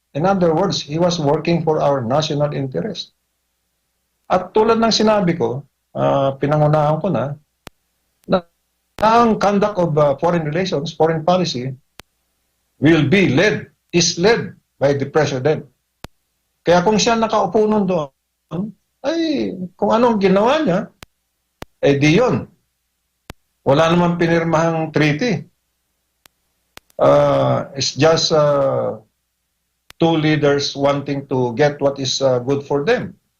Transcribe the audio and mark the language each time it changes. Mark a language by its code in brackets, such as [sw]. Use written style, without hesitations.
[en] In other words, he was working for our national interest. [tl] At tulad ng sinabi ko, pinangunahan ko na ang [en] conduct of foreign relations, foreign policy, is led by the President. [tl] Kaya kung siya nakaupo nun doon, ay kung anong ginawa niya, di yun. Wala naman pinirmahang treaty. [en] It's just two leaders wanting to get what is good for them.